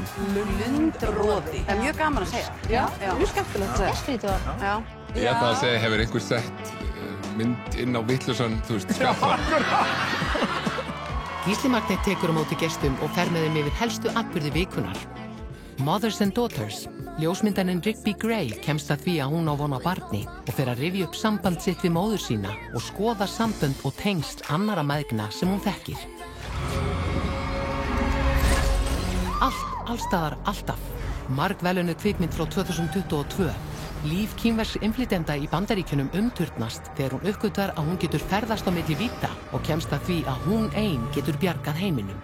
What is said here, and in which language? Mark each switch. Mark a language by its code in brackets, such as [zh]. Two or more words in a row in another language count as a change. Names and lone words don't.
[is] Lundroði. Það er mjög gaman að segja. Já, mjög skemmtilegt að segja. Skrítið. Já. Ég ætla að segja, hefur einhver sett mynd inn á vitlausan, skappan. Gísli Magnet tekur á móti gestum og fer með þeim yfir helstu atburði vikunnar. Mothers and Daughters. Ljósmyndarinn Rigby Gray kemst að því að hún á von á barni og fer að rifja upp samband sitt við móður sína og skoða sambönd og tengsl annarra mæðgna sem hún þekkir. Allstaðar, alltaf. Margvelunnuð kvikmynd frá 2022. Líf kínversks innflytjenda í Bandaríkjunum umturnast þegar hún uppgötvar að hún getur ferðast á milli vídda og kemst að því að hún ein getur bjargað heiminum.